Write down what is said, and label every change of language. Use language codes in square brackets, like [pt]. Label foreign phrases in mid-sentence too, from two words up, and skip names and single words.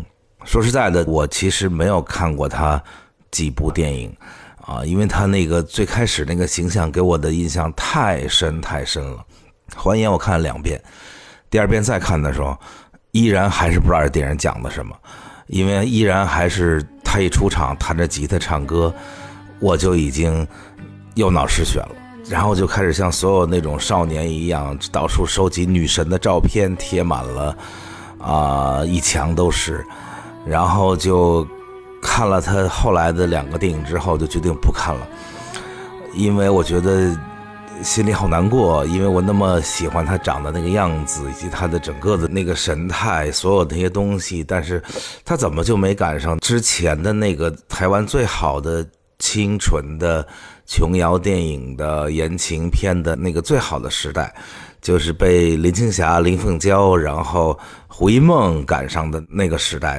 [zh] 說實在的，我其實沒有看過他幾部電影因為他那個最開始那個形象給我的印象太深太深了。歡顏我看了2遍，第2遍再看的時候依然還是不知道这電影講的什麼，因為依然還是他一出場彈着吉他唱歌我就已經又腦失血了，然後就開始像所有那種少年一樣到處收集女神的照片，貼滿了一牆都是，然後就看了他後來的2個電影之後就決定不看了，因為我覺得心裡好難過，因為我那麼喜歡他長的那個樣子以及他的整個的那個神態，所有的那些東西，但是他怎麼就沒趕上之前的那個台灣最好的清純的瓊瑤電影的言情片的那個最好的時代，就是被林青霞、林鳳嬌然後胡一夢趕上的那個時代。